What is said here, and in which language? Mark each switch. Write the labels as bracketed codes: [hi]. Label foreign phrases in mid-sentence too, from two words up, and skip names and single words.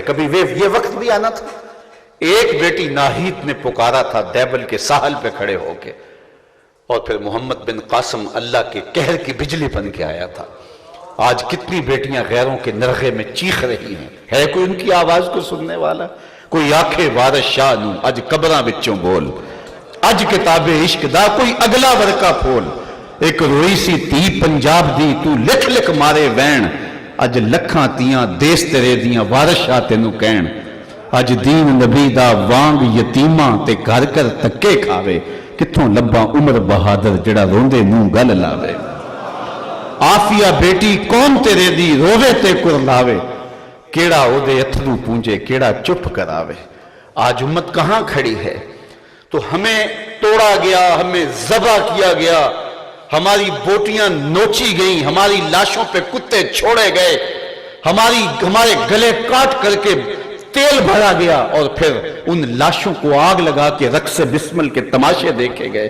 [ur] کبھی یہ وقت بھی آنا تھا، ایک بیٹی ناہید نے پکارا تھا دیبل کے ساحل پہ کھڑے ہو کے، اور پھر محمد بن قاسم اللہ کے قہر کی بجلی بن کے آیا تھا۔ آج کتنی بیٹیاں غیروں کے نرغے میں چیخ رہی ہیں، ہے کوئی ان کی آواز کو سننے والا؟ [pa] کوئی آکھے وارث شاہ نوں اج قبراں وچوں بول، اج کتاب عشق دا کوئی اگلا ورقہ پھول، ایک روئی سی تی پنجاب دی تو لکھ لکھ مارے وین، اج لکھاں تیاں دیس تیرے دیاں وارث شاہ تینوں کہن، اج دین نبی دا وانگ یتیماں تے گھر کر تکے کھاوے، کتھوں لباں عمر بہادر جڑا روندے منہ گل لاوے، آفیہ بیٹی کون تیرے دی روے تے کرلاوے، کیڑا او دے اتھرو پونجے کیڑا چپ کراوے۔ [ur] آج امت کہاں کھڑی ہے؟ تو ہمیں توڑا گیا، ہمیں ذبح کیا گیا، ہماری بوٹیاں نوچی گئیں، ہماری لاشوں پہ کتے چھوڑے گئے، ہمارے گلے کاٹ کر کے تیل بھرا گیا، اور پھر ان لاشوں کو آگ لگا کے رقص بسمل کے تماشے دیکھے گئے۔